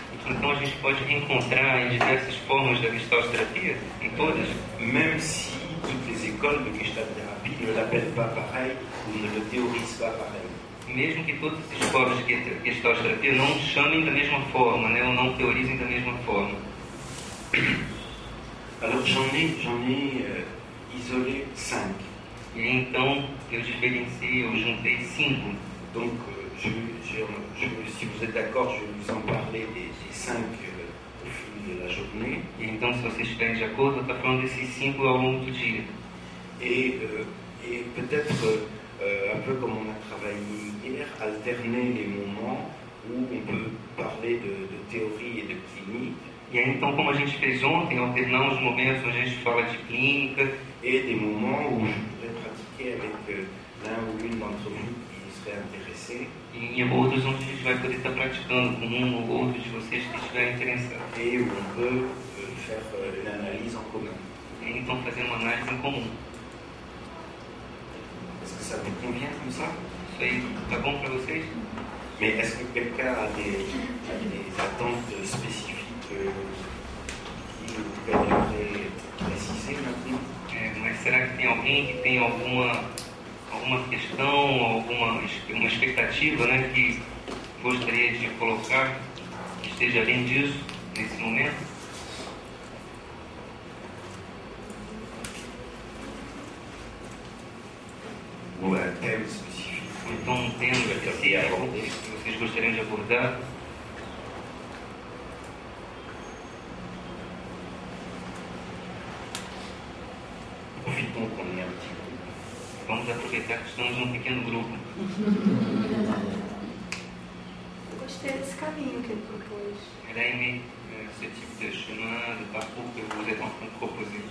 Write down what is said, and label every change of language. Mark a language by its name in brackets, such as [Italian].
[Portuguese] Então a gente pode encontrar em diversas formas da Gestalt-terapia, em todas. [French] Même si toutes les écoles de Gestalt-thérapie ne l'appellent pas pareil ou ne le théorisent pas pareil. [Portuguese] Mesmo que todas as escolas de Gestalt-terapia não chamem da mesma forma, né, ou não teorizem da mesma forma. [French] Alors j'en ai isolé 5. [Portuguese] E então eu diferenciei, eu juntei 5. [French] Donc si vous êtes d'accord, je vais vous en parler des 5 au fil de la journée. [Portuguese] E então, se vocês estiverem de acordo, eu estou falando desses 5 ao longo do dia. [French] Et peut-être, un peu comme on a travaillé hier, alterner les moments où on peut parler de théorie et de clinique. [Portuguese] E aí, então, como a gente fez ontem, alternar os momentos onde a gente fala de clínica. [French] Et des moments où je pourrais pratiquer avec l'un ou l'une d'entre vous qui serait intéressé. [Portuguese] E em outros onde a gente vai poder estar praticando com um ou outro de vocês que estiverem interessados. [French] Et où on peut faire une analyse en commun. [Portuguese] E então, fazer uma análise em comum. [French] Est-ce que ça vous convient comme ça? [Portuguese] Isso aí tá bom para vocês? [French] Mais est-ce que quelqu'un a des attentes spécifiques qui vous aimeriez préciser maintenant? [Portuguese] Mas será que tem alguém que tem alguma questão, uma expectativa, né, que gostaria de colocar, que esteja além disso, nesse momento? [French] Ou un thème spécifique? [Portuguese] Ou então um tema específico que vocês gostariam de abordar? [French] Profitons qu'on est un petit groupe. [Portuguese] Vamos aproveitar que estamos num pequeno grupo. Eu gostei desse caminho que ele propôs. [French] Elle a aimé ce type de chemin, de parcours que vous êtes en train de proposer.